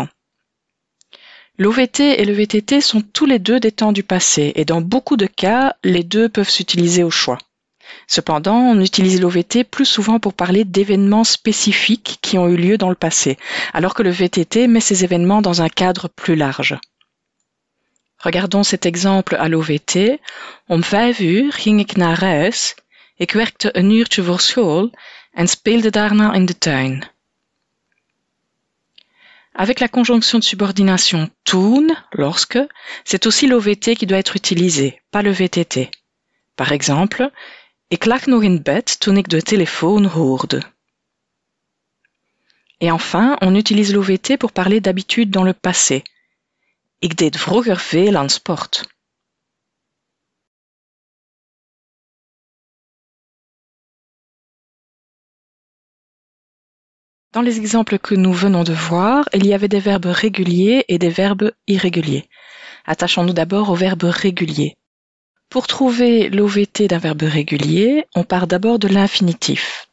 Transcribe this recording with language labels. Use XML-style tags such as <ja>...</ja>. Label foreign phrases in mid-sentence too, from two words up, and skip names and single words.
<fr>L'OVT et le VTT sont tous les deux des temps du passé et dans beaucoup de cas, les deux peuvent s'utiliser au choix. Cependant, on utilise l'OVT plus souvent pour parler d'événements spécifiques qui ont eu lieu dans le passé, alors que le VTT met ces événements dans un cadre plus large. Regardons cet exemple à l'OVT.</fr> <nl>Om 5 uur ging ik naar huis, ik werkte een uurtje voor school en speelde daarna in de tuin.</nl> <fr>Avec la conjonction de subordination toen, lorsque, c'est aussi l'OVT qui doit être utilisé, pas le VTT. Par exemple,</fr> <nl>ik lag nog in bed toen ik de telefoon hoorde.</nl> <fr>Et enfin, on utilise l'OVT pour parler d'habitude dans le passé.</fr> <nl>Ik deed vroeger veel aan sport.</nl> <fr>Dans les exemples que nous venons de voir, il y avait des verbes réguliers et des verbes irréguliers. Attachons-nous d'abord au verbe régulier. Pour trouver l'OVT d'un verbe régulier, on part d'abord de l'infinitif.</fr>